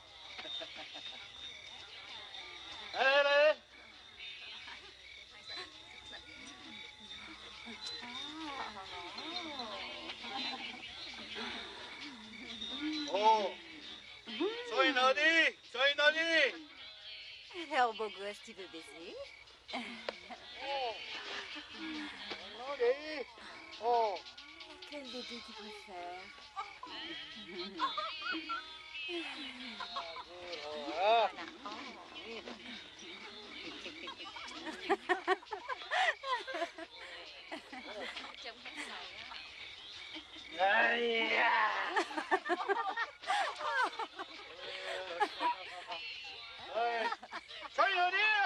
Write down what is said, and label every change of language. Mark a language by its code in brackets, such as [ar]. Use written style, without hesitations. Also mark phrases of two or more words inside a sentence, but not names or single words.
[ja] あれあれ Oh! [es] Soy Nodi! Soy Nodi! [fr] Alors, beau gosse, tu veux baiser? Oh! Nodi! Oh! Quel bébé tu préfères? Ah! Aïe! [es] Soy Nodi!